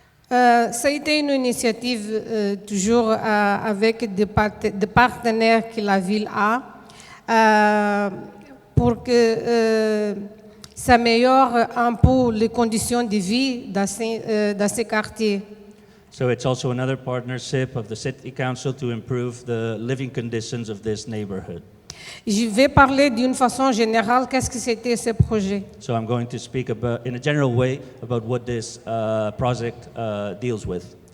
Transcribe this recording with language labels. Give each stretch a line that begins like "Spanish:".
French: Ça a été une initiative toujours avec des partenaires que la ville a pour que ça améliore un peu les conditions de vie dans ces quartiers.
English: So it's also another partnership of the City Council to improve the living conditions of this neighborhood.
French: Je vais parler d'une façon générale qu'est-ce que c'était ce projet.
English: So I'm going to speak about, in a general way, about what this project deals with.